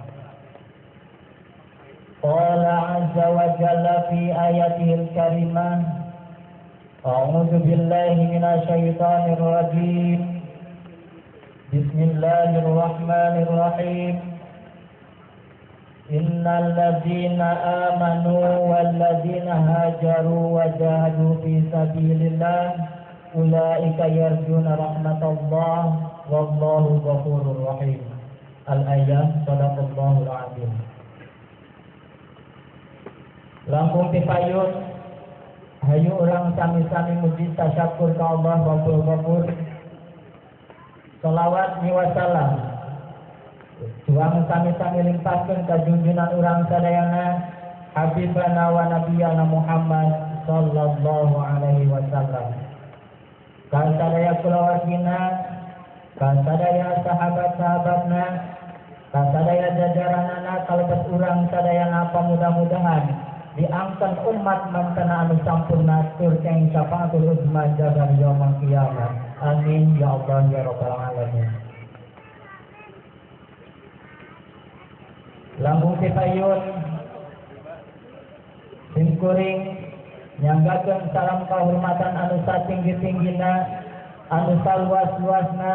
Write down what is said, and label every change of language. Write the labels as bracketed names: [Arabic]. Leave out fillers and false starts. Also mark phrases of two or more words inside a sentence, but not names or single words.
[Arabic] قال عز وجل في آياته الكريمة أعوذ بالله من الشيطان الرجيم بسم الله الرحمن الرحيم إن الذين آمنوا والذين هاجروا وجاهدوا في سبيل الله أولئك يرجون رحمة الله والله غفور رحيم. الآية صدق الله العظيم. [Sundanese] Langkung pipayun hayu orang sami-sami muji tasyakur ka Allah [Arabic] رب الغفور. صلوات وسلام [Sundanese] juang sami-sami limpahkeun ka junjungan urang sadayana [Arabic] حبيبنا ونبينا محمد صلى الله عليه وسلم. [Sundanese] Ka sadaya kulawargina, ka sadaya sahabat-sahabatna, ka sadaya jajaranana kalebet urang sadayana pamudah-mudahan diangkat umat mantana anu sampurna tur keng [Arabic] الشفاعة العظمى [Sundanese] jaga [Arabic] يوم القيامة. آمين يا الله يا رب العالمين. [Sundanese] Lambung pipayun simkuring nyanggakeun salam kahormatan anu satinggi-tinggina anu saluas-luasna.